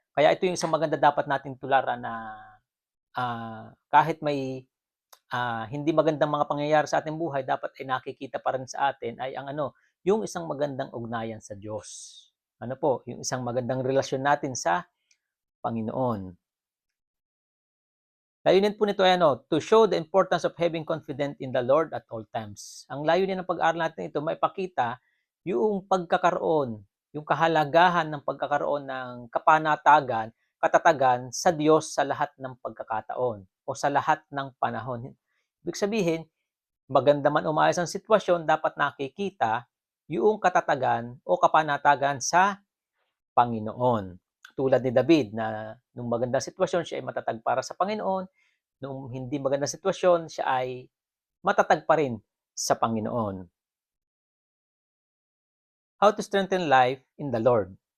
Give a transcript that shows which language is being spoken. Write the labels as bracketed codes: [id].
[tl] Kaya ito yung isang maganda dapat nating tularan na kahit may hindi magandang mga pangyayari sa ating buhay, dapat ay nakikita pa rin sa atin ay yung isang magandang ugnayan sa Diyos. Ano po, yung isang magandang relasyon natin sa Panginoon. Layunin po nito ay [en] to show the importance of having confidence in the Lord at all times. [tl] Ang layunin ng pag-aaral natin ito, maipakita yung pagkakaroon, yung kahalagahan ng pagkakaroon ng kapanatagan, katatagan sa Diyos sa lahat ng pagkakataon o sa lahat ng panahon. Ibig sabihin, maganda man umayos ang sitwasyon, dapat nakikita yung katatagan o kapanatagan sa Panginoon. Tulad ni David na nung magandang sitwasyon siya ay matatag para sa Panginoon, nung hindi magandang sitwasyon siya ay matatag pa rin sa Panginoon. [en] How to strengthen life in the Lord?